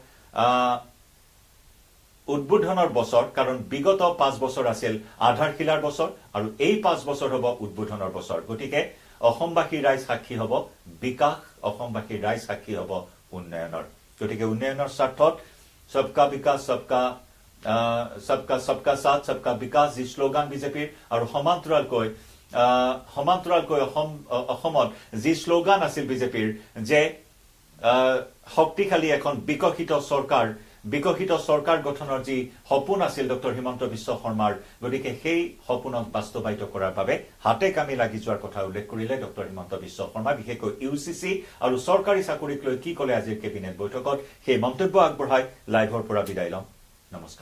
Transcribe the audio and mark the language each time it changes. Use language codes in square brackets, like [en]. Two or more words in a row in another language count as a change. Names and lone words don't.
[as] উদ্বোধনৰ বছৰ কাৰণ বিগত 5 বছৰ আছিল আধাৰশিলাৰ বছৰ আৰু এই 5 বছৰ হ'ব উদ্বোধনৰ বছৰ গতিকে অসমবাসী ৰাইজ সাক্ষী হ'ব বিকাশ অসমবাসী ৰাইজ সাক্ষী হ'ব উন্নয়নৰ গতিকে উন্নয়নৰ স্বাৰ্থত [hi] सबका विकास सबका साथ सबका विकास [as] যি স্লোগান বিজেপিৰ আৰু সমান্তৰালকৈ অসমত যি স্লোগান আছিল বিজেপিৰ যে শক্তিশালী এখন বিকশিত সৰকাৰ গঠনৰ যি সপোন আছিল ডক্টৰ হিমন্ত বিশ্ব শৰ্মাৰ গতিকে সেই সপোনক বাস্তৱায়িত কৰাৰ বাবে হাতে কামি লাগি যোৱাৰ কথা উল্লেখ কৰিলে ডক্টৰ হিমন্ত বিশ্ব শৰ্মা বিশেষকৈ ইউচিসি আৰু চৰকাৰী চাকৰিক লৈ কি ক'লে আজিৰ কেবিনেট বৈঠকত সেই মন্তব্য আগবঢ়াই লাইভৰ পৰা বিদায় লম নমস্কাৰ